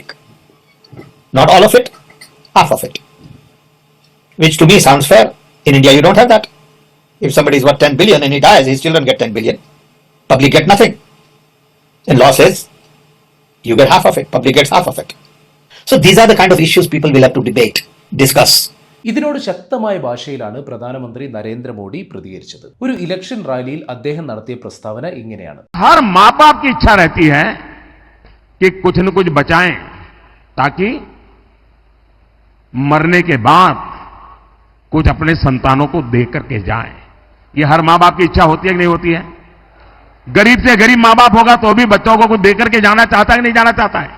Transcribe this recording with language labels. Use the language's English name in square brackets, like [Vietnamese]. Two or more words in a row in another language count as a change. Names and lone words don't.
[English] Not all of it, half of it. Which to me sounds fair. In India you don't have that. If somebody is worth 10 billion and he dies, his children get 10 billion. Public get nothing. And law says, you get half of it, public gets half of it. So these are the kind of issues people will have to debate, discuss. [Malayalam] ഇതിനോട് ശക്തമായ ഭാഷയിലാണ് പ്രധാനമന്ത്രി നരേന്ദ്രമോദി പ്രതികരിച്ചത്. ഒരു ഇലക്ഷൻ റാലിയിൽ അദ്ദേഹം നടത്തിയ പ്രസ്താവന ഇങ്ങനെയാണ്. [Hindi] हर माँ बाप की इच्छा रहती है कि कुछ न कुछ बचाएं ताकि मरने के बाद कुछ अपने संतानों को दे करके जाएं. ये हर माँ बाप की इच्छा होती है कि नहीं होती है? गरीब से गरीब माँ बाप होगा तो भी बच्चों को कुछ दे करके जाना चाहता है कि नहीं जाना चाहता है?